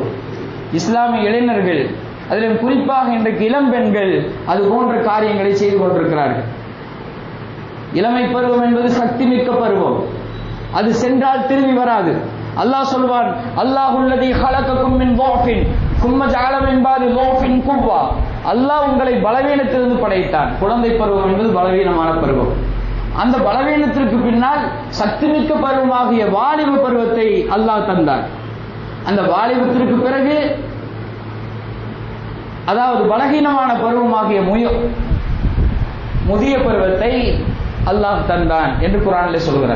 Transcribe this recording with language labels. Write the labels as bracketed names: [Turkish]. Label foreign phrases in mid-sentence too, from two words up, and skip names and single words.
[Tamil] இஸ்லாமிய இளைஞர்கள், அதிலும் குறிப்பாக இன்றைக்கு இளம் பெண்கள் அது போன்ற காரியங்களை செய்து கொண்டிருக்கிறார்கள். இளமை பருவம் என்பது சக்தி மிக்க பருவம். அது சென்றால் திரும்பி வராது. அல்லாஹ் சொல்வான், [Arabic] الله الذي خلقكم من ضعفின் ثم جعل من بعد ضعف قوة. [Tamil] அல்லாஹ் உங்களை பலவீனத்திலிருந்து படைத்தான். குழந்தை பருவம் என்பது பலவீனமான பருவம். அந்த பலவீனத்திற்கு பின்னால் சக்திமிக்க பருவமாகிய வாலிப பருவத்தை அல்லாஹ் தந்தார். அந்த வாலிபத்திற்கு பிறகு அதாவது பலகீனமான பருவமாகிய முதிய பருவத்தை அல்லாஹ் தந்தான் என்று குர்ஆனிலே சொல்கிறார்.